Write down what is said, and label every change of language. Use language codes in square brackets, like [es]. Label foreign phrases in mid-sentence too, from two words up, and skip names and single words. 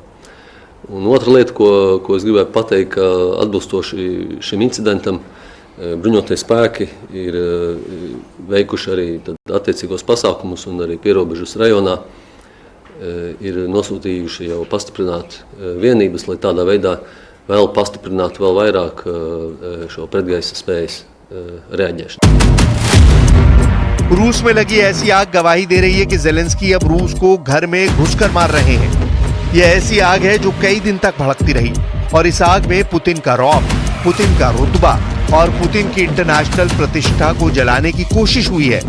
[lv] Un otra lieta, ko es gribētu pateikt, ka atbilstoši šim incidentam bruņotie spēki ir veikuši arī attiecīgos pasākumus un arī pierobežas rajonā ir nosūtījuši jau pastiprināt vienības, lai tādā veidā vēl pastiprinātu vēl vairāk šo pretgaisa spējas reaģēšanu. [hi] रूस में लगी ऐसी आग गवाही दे रही है कि जेलेंस्की अब रूस को घर में घुसकर मार रहे हैं। यह ऐसी आग है जो कई दिन तक भड़कती रही और इस आग में पुतिन का रौब, पुतिन का रुतबा और पुतिन की इंटरनेशनल प्रतिष्ठा को जलाने की कोशिश हुई है।